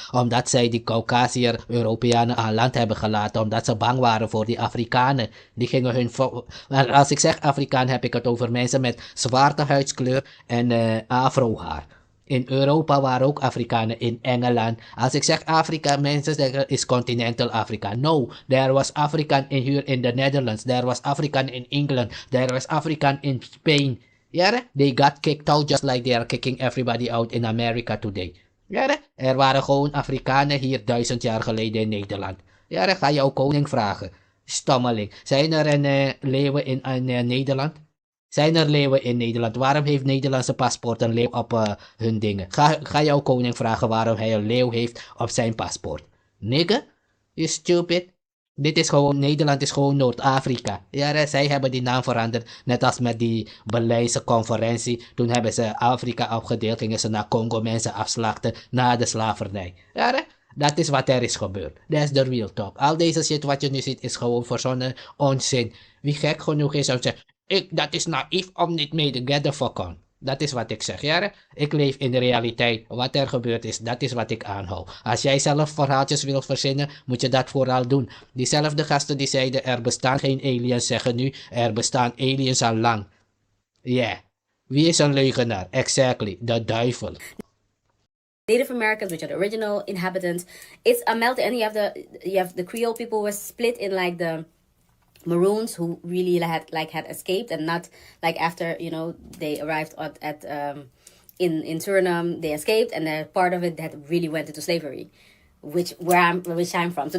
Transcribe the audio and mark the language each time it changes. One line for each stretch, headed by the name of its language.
Dutch: Omdat zij die Caucasiër Europeanen aan land hebben gelaten. Omdat ze bang waren voor die Afrikanen. Die gingen hun... Als ik zeg Afrikaan heb ik het over mensen met zwarte huidskleur en afrohaar. In Europa waren ook Afrikanen, in Engeland. Als ik zeg Afrika, mensen zeggen
English: is continental Africa. No, there was African here in the Netherlands. There was African in England. There was African in Spain. Yeah, they got kicked out just like they are kicking everybody out in America today.
Dutch: Ja, er waren gewoon Afrikanen hier 1000 jaar geleden in Nederland. Ja, ga je ook koning vragen. Stammeling. Zijn er leeuwen in Nederland? Zijn er leeuwen in Nederland? Waarom heeft Nederlandse paspoort een leeuw op hun dingen? Ga jouw koning vragen waarom hij een leeuw heeft op zijn paspoort.
English: Nigga? You stupid?
Dutch: Dit is gewoon, Nederland is gewoon Noord-Afrika. Ja, zij hebben die naam veranderd. Net als met die Berlijnse conferentie. Toen hebben ze Afrika afgedeeld. Gingen ze naar Congo mensen afslachten na de slavernij. Ja, dat is wat er is gebeurd.
English: That's the real talk.
Dutch: Al deze shit wat je nu ziet is gewoon verzonnen onzin. Wie gek genoeg is om te zeggen, dat is naïef om niet mee te
English: get the fuck on.
Dutch: Dat is wat ik zeg. Ja, ik leef in de realiteit. Wat er gebeurd is, dat is wat ik aanhoud. Als jij zelf verhaaltjes wilt verzinnen, moet je dat vooral doen. Diezelfde gasten die zeiden er bestaan geen aliens, zeggen nu er bestaan aliens al lang. Yeah. Wie is een leugenaar? Exactly. De duivel.
English: Native Americans, which are the original inhabitants, it's a melting, and you have the Creole people were split in like the Maroons who really had escaped, and not like after they arrived in Suriname, they escaped, and they're part of it that really went into slavery, which I'm from.